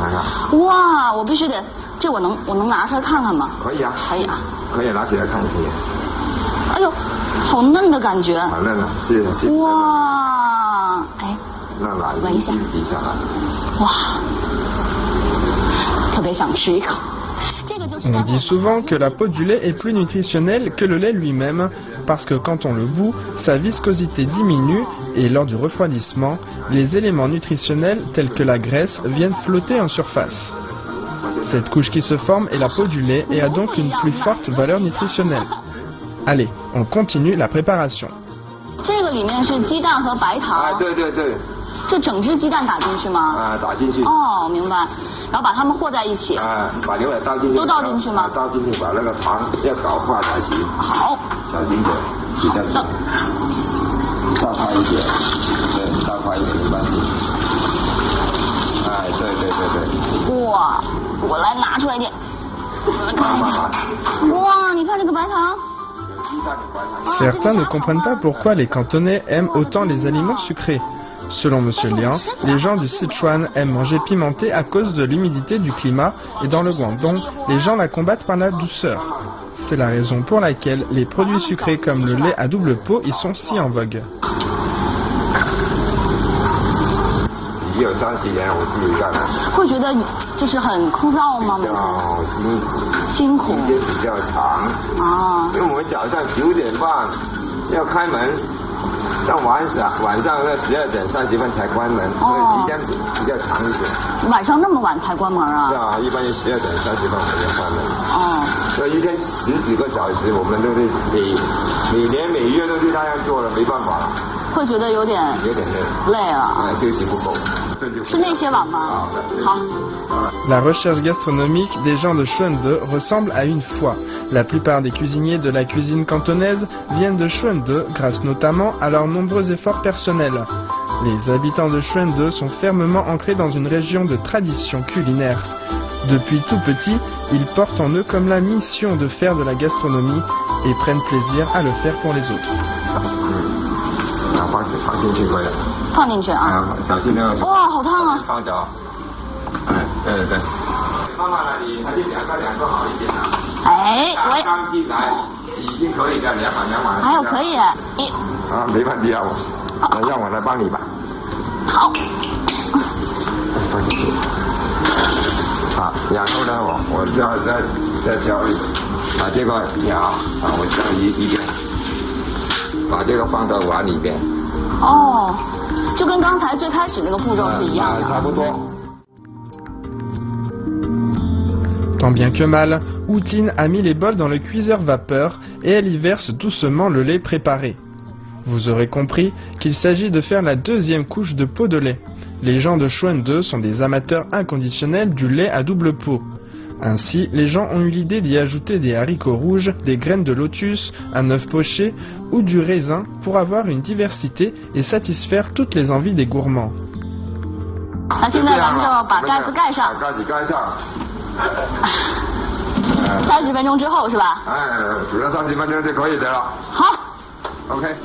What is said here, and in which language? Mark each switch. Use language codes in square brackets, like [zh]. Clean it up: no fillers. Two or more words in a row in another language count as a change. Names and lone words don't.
[zh] 哇，我必须得，这我能拿出来看看吗？可以啊。可以拿起来看一眼。哎呦，好嫩的感觉。好嫩啊！谢谢。哇，哎，闻一下。哇，特别想吃一口。 [fr] On dit souvent que la peau du lait est plus nutritionnelle que le lait lui-même, parce que quand on le bout, sa viscosité diminue et lors du refroidissement, les éléments nutritionnels tels que la graisse viennent flotter en surface. Cette couche qui se forme est la peau du lait et a donc une plus forte valeur nutritionnelle. Allez, on continue la préparation. [zh] 这个里面是鸡蛋和白糖。啊，对。这整只鸡蛋打进去吗？啊，打进去。哦，明白。然后把它们和在一起。啊，把牛奶倒进去。都倒进去吗？倒进去，把那个糖要搞化才行。好。小心点，比较紧。倒快一点，对，倒快一点没关系。哎，对。哇，我来拿出来一点。哇，你看这个白糖。 [fr] Certains ne comprennent pas pourquoi les Cantonais aiment autant les aliments sucrés. Selon M. Liang, les gens du Sichuan aiment manger pimenté à cause de l'humidité du climat et dans le Guangdong, les gens la combattent par la douceur. C'est la raison pour laquelle les produits sucrés comme le lait à double pot y sont si en vogue. [zh] 已经有30年，我自己干了。会觉得就是很枯燥吗？辛苦。时间比较长。啊。因为我们早上9点半要开门，到晚上那12点30分才关门，所以时间比较长一点。晚上那么晚才关门啊？是啊，一般12点30分才要关门。哦。所以一天10几个小时，我们都是每年每月都是这样做了，没办法了。会觉得有点累了。休息不够。是那些碗吗？好。 [fr] La recherche gastronomique des gens de Chouende ressemble à une foi. La plupart des cuisiniers de la cuisine cantonaise viennent de Chouende grâce notamment à leurs nombreux efforts personnels. Les habitants de Chouende sont fermement ancrés dans une région de tradition culinaire. Depuis tout petit, ils portent en eux comme la mission de faire de la gastronomie et prennent plaisir à le faire pour les autres. [zh] 放进去啊！小心那个。哇，好烫啊！放着。哎，对。妈妈呢？你还是2个好一点啊。哎，我刚进来已经可以的，两碗。还有可以。啊，没问题啊，让我来帮你吧。好。放进去。好，然后呢，我再教你把这个我教一点。把这个放到碗里边。哦，就跟刚才最开始那个步骤是一样的。差不多。 [fr] Tant bien que mal, Outine a mis les bols dans le cuiseur vapeur et elle y verse doucement le lait préparé. Vous aurez compris qu'il s'agit de faire la deuxième couche de pot de lait. Les gens de Chouende sont des amateurs inconditionnels du lait à double pot. Ainsi, les gens ont eu l'idée d'y ajouter des haricots rouges, des graines de lotus, un œuf poché ou du raisin pour avoir une diversité et satisfaire toutes les envies des gourmands. [zh] 那现在咱们就把盖子盖上。盖子盖上。 30分钟之后是吧？煮了30分钟就可以的了。好。 OK。